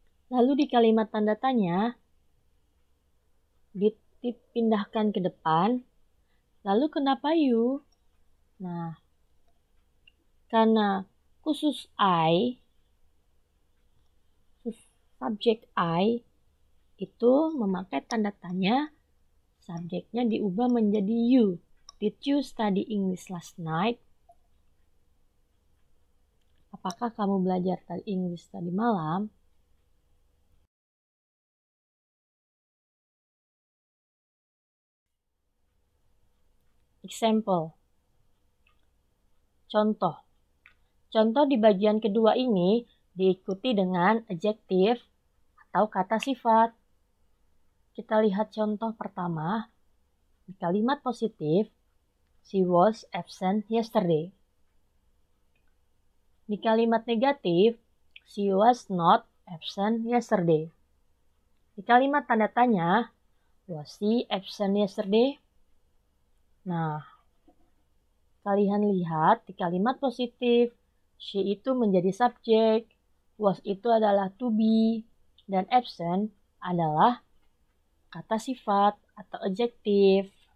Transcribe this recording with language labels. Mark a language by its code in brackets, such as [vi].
[id] Lalu di kalimat tanda tanya, dipindahkan ke depan, lalu kenapa you? Nah, karena khusus I, subjek I, itu memakai tanda tanya, subjeknya diubah menjadi you. [en] Did you study English last night? [id] Apakah kamu belajar English tadi malam? [en] Example. [id] Contoh. Contoh di bagian kedua ini diikuti dengan adjektif atau kata sifat. Kita lihat contoh pertama. Di kalimat positif, [en] she was absent yesterday. [id] Di kalimat negatif, [en] she was not absent yesterday. [id] Di kalimat tanda tanya, [en] was she absent yesterday? [id] Nah, kalian lihat di kalimat positif, she itu menjadi subjek, was itu adalah to be, dan absent adalah kata sifat atau adjektif.